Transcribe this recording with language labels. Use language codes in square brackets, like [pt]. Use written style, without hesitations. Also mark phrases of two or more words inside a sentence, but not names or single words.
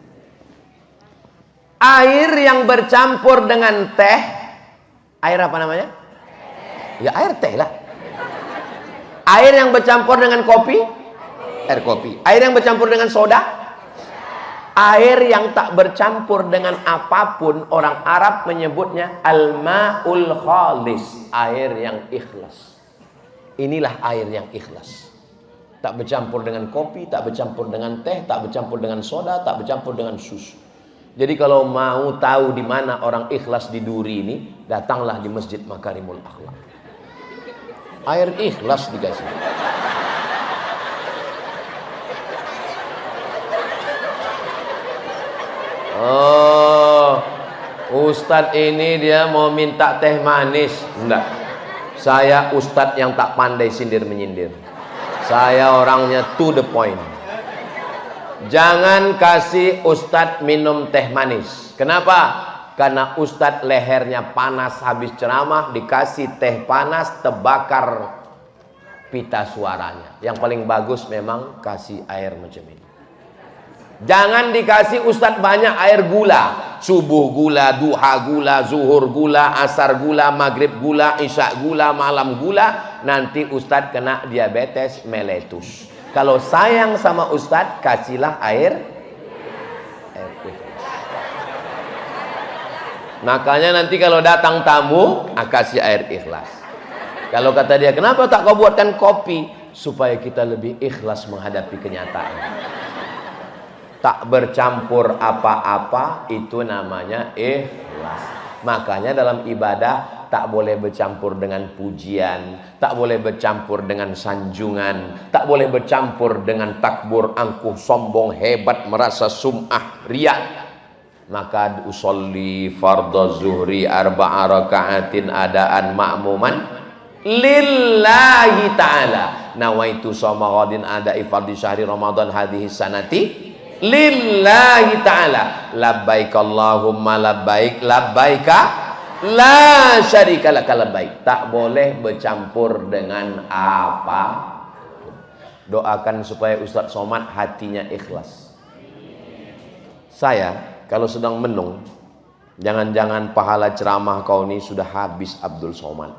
[id] Air yang bercampur dengan teh, air apa namanya? Ya air teh lah. Air yang bercampur dengan kopi, air kopi. Air yang bercampur dengan soda, air yang tak bercampur dengan apapun, orang Arab menyebutnya [ar] الماء الخالص, [id] air yang ikhlas. Inilah air yang ikhlas. Tak bercampur dengan kopi, tak bercampur dengan teh, tak bercampur dengan soda, tak bercampur dengan susu. Jadi kalau mau tahu di mana orang ikhlas di Duri ini, datanglah di Masjid Makarimul Akhlak. Air ikhlas dikasih. Oh, Ustadz ini dia mau minta teh manis. Enggak. Saya Ustadz yang tak pandai sindir menyindir. Saya orangnya [en] to the point. [id] Jangan kasih Ustadz minum teh manis. Kenapa? Karena Ustadz lehernya panas habis ceramah, dikasih teh panas, terbakar pita suaranya. Yang paling bagus memang kasih air macam ini. Jangan dikasih Ustadz banyak air gula. Subuh gula, duha gula, zuhur gula, asar gula, maghrib gula, isya gula, malam gula. Nanti Ustadz kena diabetes meletus. Kalau sayang sama Ustadz, kasihlah air ikhlas. Makanya nanti kalau datang tamu, kasih air ikhlas. Kalau kata dia, kenapa tak kau buatkan kopi? Supaya kita lebih ikhlas menghadapi kenyataan. Tak bercampur apa-apa, itu namanya ikhlas. Makanya dalam ibadah, tak boleh bercampur dengan pujian, tak boleh bercampur dengan sanjungan, tak boleh bercampur dengan takbur, angkuh, sombong, hebat, merasa sum'ah, riya. [ar] Maka أصلي فرض الظهر أربع ركعات أداء مأموما لله تعالى. نويت صوم غد عن أداء فرض شهر رمضان هذه السنة لله تعالى. لبيك اللهم لبيك لبيك لا شريك لك لبيك. [id] Tak boleh bercampur dengan apa. Doakan supaya Ustadz Somad hatinya ikhlas. Saya kalau sedang menung, jangan-jangan pahala ceramah kau ini sudah habis Abdul Somad.